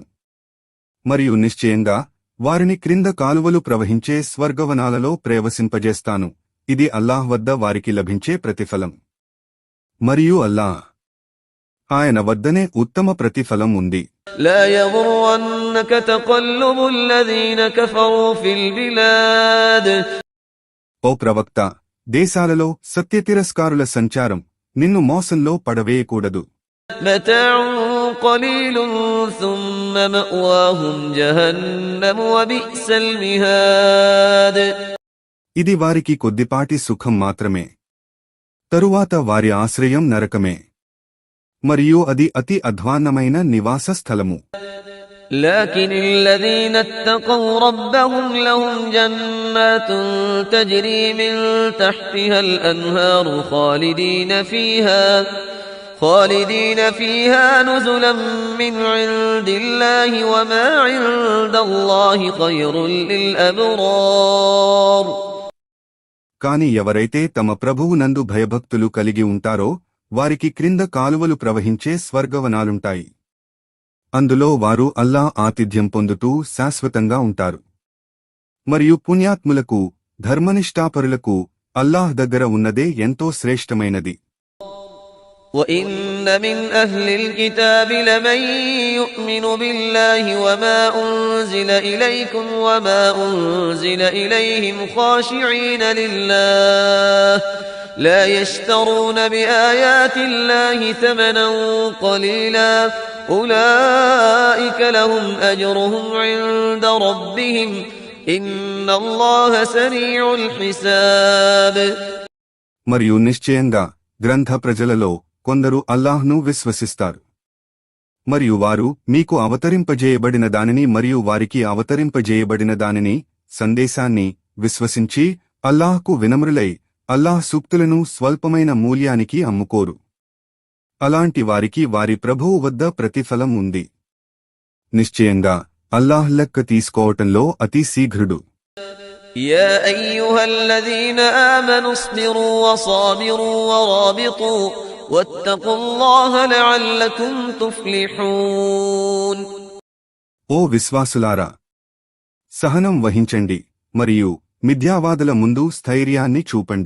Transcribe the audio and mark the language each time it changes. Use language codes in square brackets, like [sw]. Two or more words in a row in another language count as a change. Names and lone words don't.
[te] మరియు నిశ్చయంగా వారిని క్రింద కాలువలు ప్రవహించే స్వర్గవనాలలో ప్రవేశింపజేస్తాను. ఇది అల్లాహ్ వద్ద వారికి లభించే ప్రతిఫలం. మరియు అల్లాహ్ ఆయన వద్దనే ఉత్తమ ప్రతిఫలం ఉంది. [ar] لا يغرنك تقلب الذين كفروا في البلاد. [te] ఓ ప్రవక్త, దేశాలలో సత్యతిరస్కారుల సంచారం నిన్ను మోసంలో పడవేయకూడదు. [ar] متاع قليل ثم مأواهم جهنم وبئس المهاد. [te] ఇది వారికి కొద్దిపాటి సుఖం మాత్రమే, తరువాత వారి ఆశ్రయం నరకమే, మరియు అది అతి అధ్వాన్నమైన నివాస స్థలము. [ar] لكن الذين اتقوا ربهم لهم جنات تجري من تحتها الأنهار خالدين فيها نزلا من عند الله وما عند الله خير للأبرار. [te] కాని ఎవరైతే తమ ప్రభువు నందు భయభక్తులు కలిగి ఉంటారో వారికి క్రింద కాలువలు ప్రవహించే స్వర్గవనాలుంటాయి. అందులో వారు అల్లాహ్ ఆతిథ్యం పొందుతూ శాశ్వతంగా ఉంటారు. మరియు పుణ్యాత్ములకు ధర్మనిష్ఠాపరులకు అల్లాహ్ దగ్గర ఉన్నదే ఎంతో శ్రేష్టమైనది. [ar] وَإِنَّ مِنْ أَهْلِ الْكِتَابِ لَمَنْ يُؤْمِنُ بِاللَّهِ وَمَا أُنْزِلَ إِلَيْكُمْ وَمَا أُنْزِلَ إِلَيْهِمْ خَاشِعِينَ لِلَّهِ لَا يَشْتَرُونَ بِآيَاتِ اللَّهِ ثَمَنًا قَلِيلًا أُولَئِكَ لَهُمْ أَجْرُهُمْ عِنْدَ رَبِّهِمْ إِنَّ اللَّهَ سَرِيعُ الْحِسَابِ. [te] మరియు నిశ్చయంగా గ్రంథ ప్రజలలో కొందరు అల్లాహ్ను విశ్వసిస్తారు. మరియు వారు మీకు అవతరింపజేయబడిన దానిని మరియు వారికి అవతరింపజేయబడిన దానిని సందేశాన్ని విశ్వసించి అల్లాహ్కు వినమ్రులై అల్లాహ్ సూక్తులను స్వల్పమైన మూల్యానికి అమ్ముకోరు. అలాంటి వారికి వారి ప్రభువు వద్ద ప్రతిఫలం ఉంది. నిశ్చయంగా అల్లాహ్ లెక్క తీసుకోవటంలో అతి శీఘ్రుడు. [ar] يا أيها الذين آمنوا اصبروا وصابروا ورابطوا واتقوا الله لعلكم تفلحون. [te] ఓ విశ్వాసులారా, సహనం వహించండి మరియు మిథ్యావాదుల ముందు స్థైర్యాన్ని చూపండి.